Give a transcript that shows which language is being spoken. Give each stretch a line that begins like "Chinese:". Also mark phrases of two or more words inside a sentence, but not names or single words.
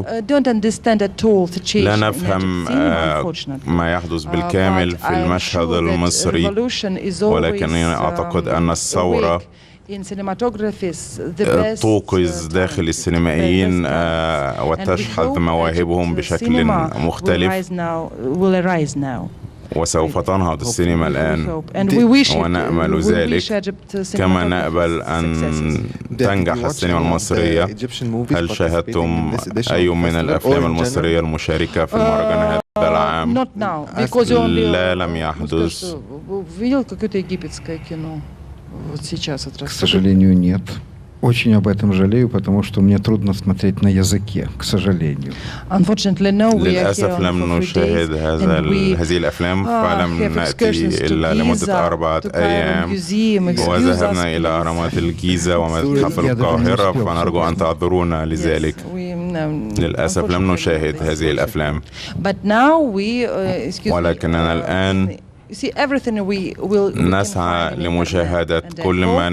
Arabic: لا نفهم ما يحدث بالكامل في المشهد المصري، ولكنني أعتقد أن الثورة توقظ داخل السينمائيين وتشحذ مواهبهم بشكل مختلف، وسوف تنهض السينما الآن، ونأمل ذلك كما نأمل أن تنجح السينما المصرية. هل شاهدتم أي من الأفلام المصرية المشاركة في المهرجان هذا العام؟ لا، لم يحدث.
Russian: К сожалению, нет. Очень об этом жалею, потому что мне трудно смотреть на языке, к сожалению.
Arabic: للأسف لم نشاهد هذه الأفلام، فلم نأتي إلا لمدة 4 أيام، وذهبنا إلى أهرامات الجيزة ومتحف القاهرة، فنرجو أن تعذرونا لذلك. للأسف لم نشاهد هذه الأفلام، ولكننا الآن نسعى لمشاهدة كل ما